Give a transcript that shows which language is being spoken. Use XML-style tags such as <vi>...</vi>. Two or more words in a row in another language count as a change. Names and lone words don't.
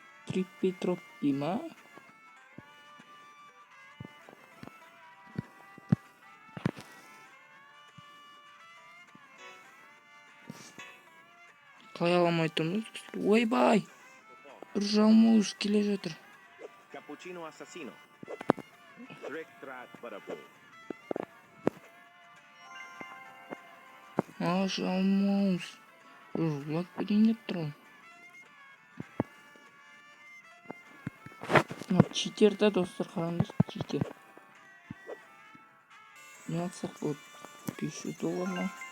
<kk>Криппетропи ма? Қалай аламай тұрмыз? Ойбай! Бір жалмауыз келе жатыр. Cappuccino assassino. Trick track butterpool. Жалмауыз. Ұрлап берейін деп тұрмын. Читер да достар, қараңыз, читер. Не алсақ болады? $500 ма?</kk>